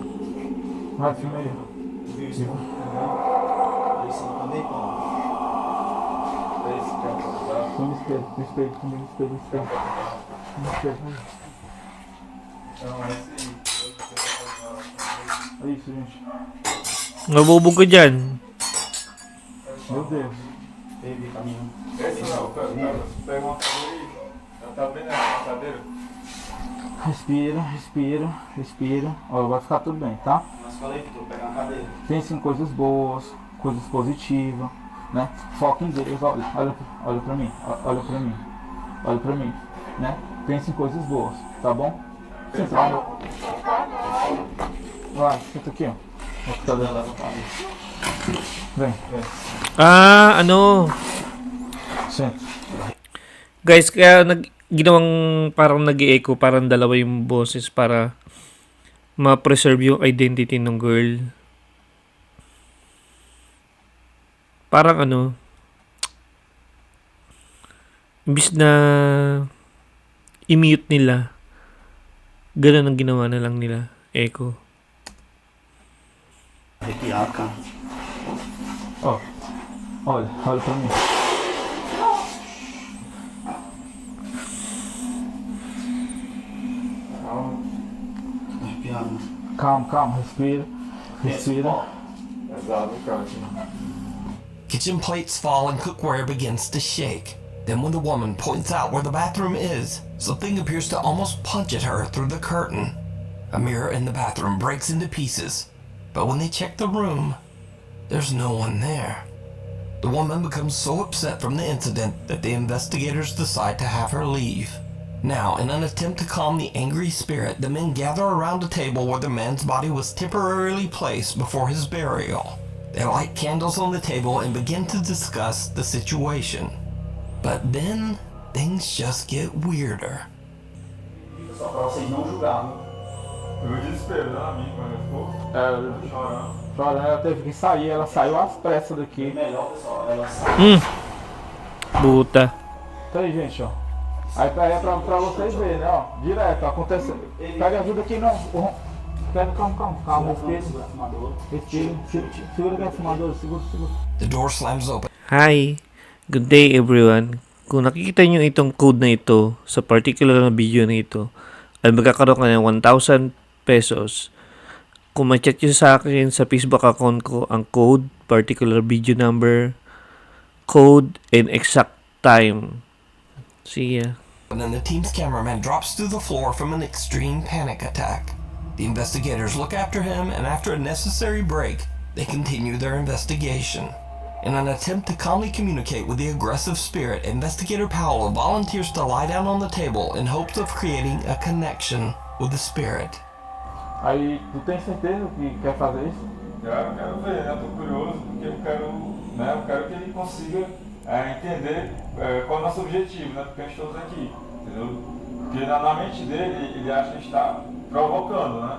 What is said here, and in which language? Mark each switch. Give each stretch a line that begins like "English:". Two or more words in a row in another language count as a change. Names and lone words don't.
Portuguese: Vai, filma aí. Tu viu isso? Olha isso também, pô. Filma o espelho, o espelho, filma o espelho, o espelho. Filma o espelho, é isso, gente.
Filipino: Nabubog ka dyan.
Portuguese: Meu Deus. Baby, caminho. Esse não, pega uma cadeira aí. Ela tá bem na cadeira. Respira, respira, respira. Ó, vai ficar tudo bem, tá? Mas falei que tu pegar uma cadeira. Pense em coisas boas, coisas positivas, né? Foca em Deus, olha pra mim, olha pra mim, olha pra mim, né? Pense em coisas boas, tá bom? Senta lá. Vai, senta aqui, ó. Tá dando. Vem, vem.
Filipino: Ah, ano.
Portuguese: Senta.
Filipino: Guys, kaya ginawang parang nag-echo, parang dalawa yung boses para ma-preserve yung identity ng girl. Parang ano, imbis na i-mute nila, ganun ang ginawa na lang nila, echo.
Portuguese: Arrepiado, cara. Ó, olha pra mim. Calma, calma, respira, respira.
English: Kitchen plates fall and cookware begins to shake. Then when the woman points out where the bathroom is, something appears to almost punch at her through the curtain. A mirror in the bathroom breaks into pieces, but when they check the room, there's no one there. The woman becomes so upset from the incident that the investigators decide to have her leave. Now, in an attempt to calm the angry spirit, the men gather around a table where the man's body was temporarily placed before his burial. They light candles on the table and begin to discuss the situation. But then, things just get weirder.
Portuguese: Só pra vocês não julgarem. Eu me desespero, né, amigo, quando eu ficou chorando. Chorando, ela teve que sair, ela saiu às pressas daqui. Melhor, pessoal, ela saiu. Puta. Tá aí, gente, ó. Aí pra vocês verem, né, ó. Direto, acontece. Pega ajuda aqui, não. Pega, calma, respira. Segura aqui a fumadora, segura.
English: The door slams open. Hi. Good day, everyone.
Filipino: Kung nakikita nyo itong code na ito sa particular na video na ito, ay magkakaroon ka ng 1,000 pesos. Kung ma-chat nyo sa akin sa Facebook account ko ang code,
English: particular video number, code, and exact time. See ya. And then the team's cameraman drops to the floor from an extreme panic attack. The investigators look after him, and after a necessary break, they continue their investigation. In an attempt to calmly communicate with the aggressive spirit, Investigator Paolo volunteers to lie down on the table in hopes of creating a connection with the spirit.
Portuguese: Aí, tu tem certeza que quer fazer isso? Quero ver, né? Tô curioso, porque eu quero que ele consiga entender qual é o nosso objetivo, né? Porque a gente estamos aqui, entendeu? Porque na mente dele, ele acha que a gente está provocando, né?